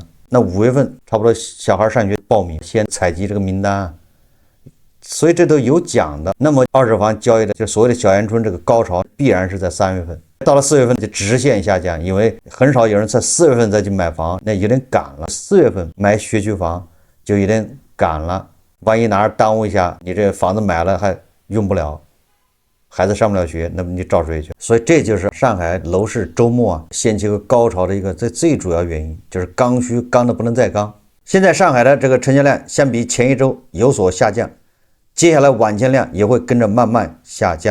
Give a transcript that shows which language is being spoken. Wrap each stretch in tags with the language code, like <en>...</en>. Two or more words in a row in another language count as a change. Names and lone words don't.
<zh>那5月份差不多小孩上学報名，先採集這個名單，所以這都有講的。那麼二手房交易的就所謂的小陽春這個高潮必然是在3月份，到了4月份就直線下降，因為很少有人在4月份再去買房，那有點趕了。4月份買學區房就有點趕了，萬一哪兒耽誤一下，你這房子買了還用不了，孩子上不了學，那麼你找誰去？所以這就是上海樓市周末掀起一個高潮的一個最主要原因，就是剛需剛的不能再剛。現在上海的這個成交量相比前一周有所下降，接下來晚簽量也會跟着慢慢下降。</zh>